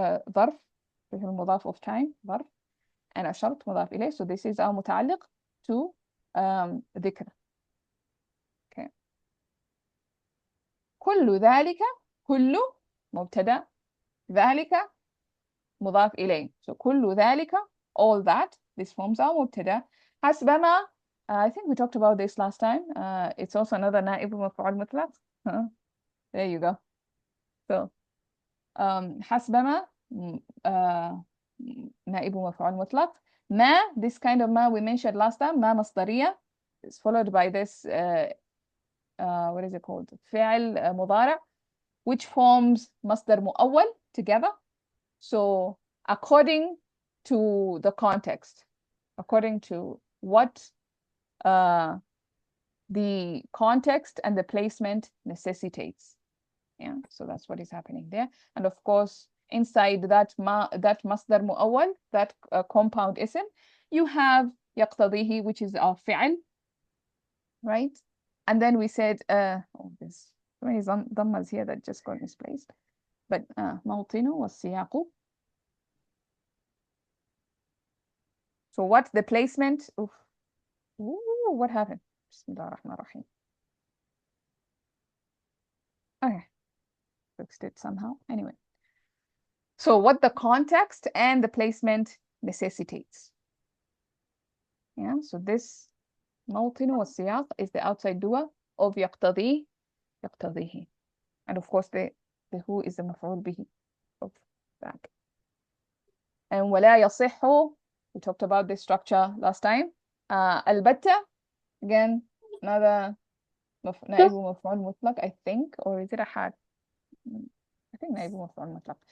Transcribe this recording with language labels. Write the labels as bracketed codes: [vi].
[ar] ظرف المضاف [en] of time, [ar] ظرف, [en] and [ar] الشرط مضاف إليه. [en] So this is our متعلق to ذكر. Okay. [ar] كل ذلك, كل مبتدأ, ذلك مضاف إليه. [en] So [ar] كل ذلك [en] all that, this forms our mubtada. حسبما, I think we talked about this last time. It's also another نائب مفعول مطلق. There you go. [ar] So حسبما نائب مفعول مطلق. [en] ما, this kind of ما we mentioned last time, [ar] ما مصدرية, [en] is followed by this what is it called, [ar] فعل مضارع, [en] which forms [ar] مصدر مؤول [en] together. So according to the context, according to what the context and the placement necessitates. Yeah, so that's what is happening there. And of course, inside that masdar mu'awwal, that compound ism, you have يقتضيه, which is our fi'l, right? And then we said, oh, there's so many dhammas here that just got misplaced. [ar] But موطن والسياق. [en] So what's the placement? Oof. Ooh, what happened? Bismillah ar-Rahman ar-Rahim. Okay, fixed it somehow. Anyway, so what the context and the placement necessitates. Yeah, so this [ar] موطن والسياق [en] is the outside dua of يقتضي, يقتضيه. And of course, the who is the مفعول به of that. And ولا يصح, we talked about this structure last time. البتة, again, another [ar] نائب مفعول مطلق, [en] I think, or is it a حال? I think [ar] نائب مفعول مطلق.